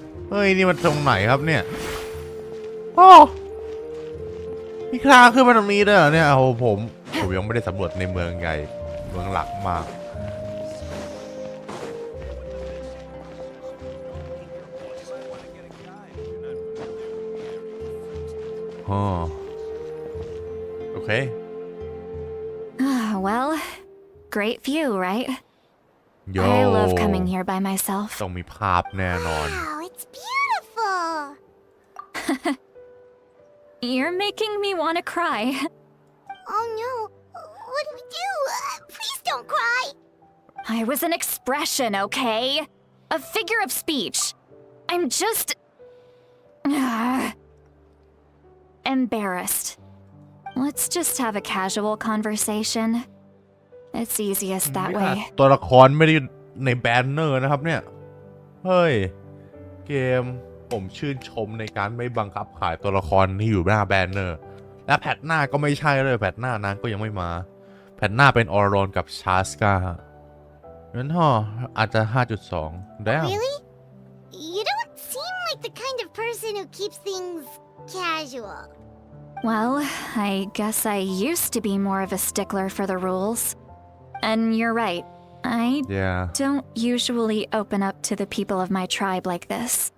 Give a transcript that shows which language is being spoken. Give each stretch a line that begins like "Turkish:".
Thai: เฮ้ย นี่มันตรงไหนครับเนี่ยโอ้มีคลางขึ้นมาตรงนี้ด้วยเหรอเนี่ยโอ้โหผมยังไม่ได้สำรวจในเมืองใหญ่เมืองหลักมากอ๋อโอเค
English: Well, great view, right? โย I love coming here by myself.
Thai: ต้องมีภาพแน่นอน
English: Wow, it's beautiful. You're making me want to cry. Oh no. What do we do? Please don't cry. I was an expression, okay? A figure of speech. I'm just... embarrassed. Let's just have a casual conversation. It's easiest that way.
Thai: ตัวละครไม่ได้ในแบนเนอร์นะครับเนี่ย เฮ้ย เกมผมชื่นชมในการไม่บังคับขายตัวละครที่อยู่หน้าแบนเนอร์ และแพทหน้าก็ไม่ใช่เลยแพทหน้านางก็ยังไม่มา แพทหน้าเป็นออรอนกับชาสกางั้นฮะอาจจะ 5.2 ได้
English: Really? You don't seem like the kind of person who keeps things casual. Well, I guess I used to be more of a stickler for the rules. And you're right. I Yeah. don't usually open up to the people of my tribe like this.